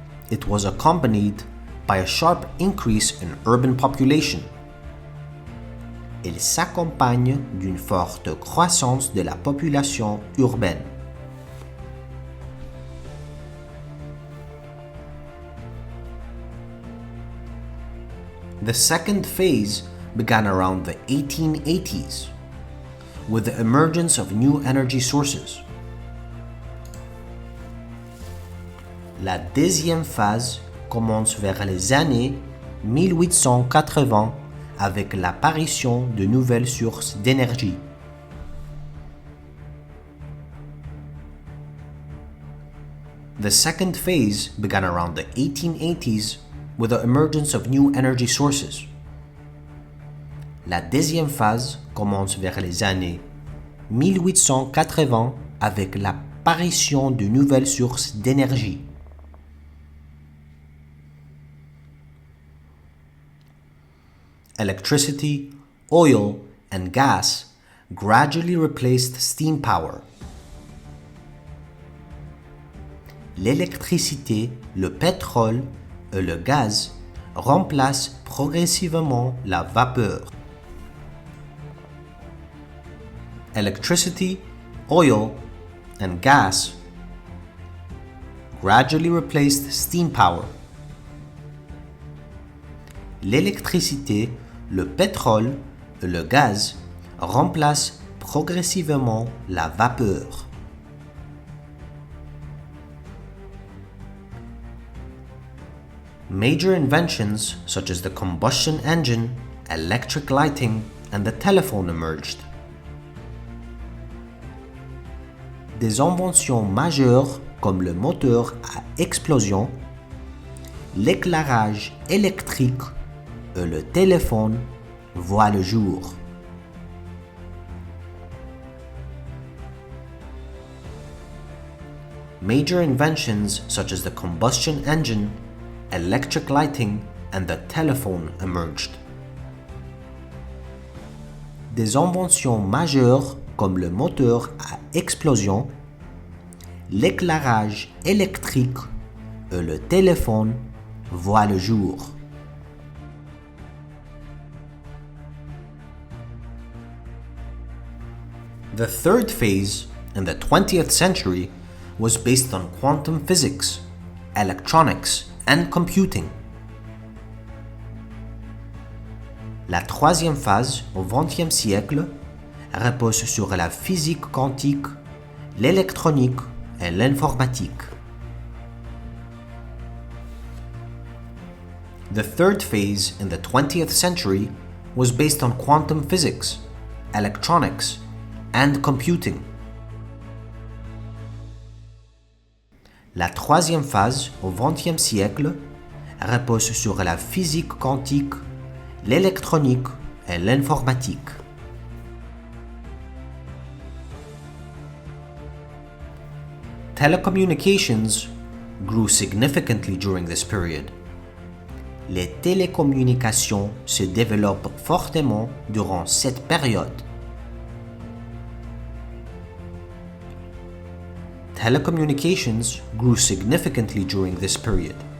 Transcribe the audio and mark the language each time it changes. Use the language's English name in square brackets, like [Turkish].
[English] It was accompanied by a sharp increase in urban population. [French] Elle s'accompagne d'une forte croissance de la population urbaine. [English] The second phase began around the 1880s with the emergence of new energy sources. [French] La deuxième phase commence vers les années 1880 avec l'apparition de nouvelles sources d'énergie. [English] The second phase began around the 1880s with the emergence of new energy sources. [French] La deuxième phase commence vers les années 1880 avec l'apparition de nouvelles sources d'énergie. [English] Electricity, oil, and gas gradually replaced steam power. [French] L'électricité, le pétrole et le gaz remplacent progressivement la vapeur. [English] Electricity, oil, and gas gradually replaced steam power. [French] L'électricité, le pétrole et le gaz remplacent progressivement la vapeur. [English] Major inventions such as the combustion engine, electric lighting, and the telephone emerged. [French] Des inventions majeures comme le moteur à explosion, l'éclairage électrique et le téléphone voient le jour. [English] Major inventions such as the combustion engine, electric lighting, and the telephone emerged. [French] Des inventions majeures comme le moteur à explosion, l'éclairage électrique et le téléphone voient le jour. [English] The third phase in the 20th century was based on quantum physics, electronics, and computing. [French] La troisième phase au XXe siècle repose sur la physique quantique, l'électronique et l'informatique. [English] The third phase in the 20th century was based on quantum physics, electronics, and computing. [French] La troisième phase au XXe siècle repose sur la physique quantique, l'électronique et l'informatique. [English] Telecommunications grew significantly during this period. [French] Les télécommunications se développent fortement durant cette période. [English] Telecommunications grew significantly during this period.